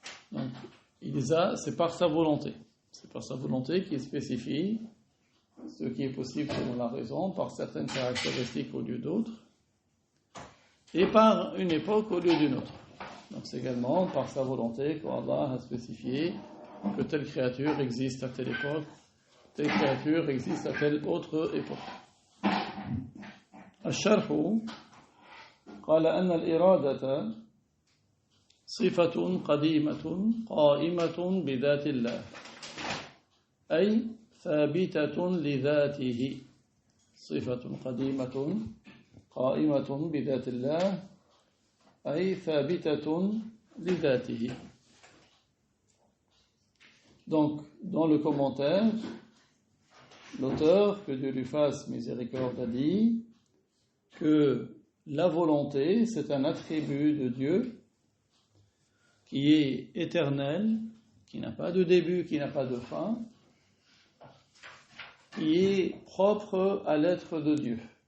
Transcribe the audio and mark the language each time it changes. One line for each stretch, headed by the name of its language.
French: Donc c'est par sa volonté. C'est par sa volonté qu'il spécifie ce qui est possible selon la raison, par certaines caractéristiques au lieu d'autres, et par une époque au lieu d'une autre. Donc c'est également par sa volonté qu'Allah a spécifié que telle créature existe à telle époque, telle créature existe à telle autre époque.
Arabic: الشرح قال أن الإرادة صفة قديمة قائمة بذات الله أي ثابتة لذاته صفة قديمة قائمة بذات الله أي ثابتة لذاته.
French: Donc, dans le commentaire, l'auteur, que Dieu lui fasse miséricorde, a dit que la volonté, c'est un attribut de Dieu qui est éternel, qui n'a pas de début, qui n'a pas de fin, qui est propre à l'être de Dieu.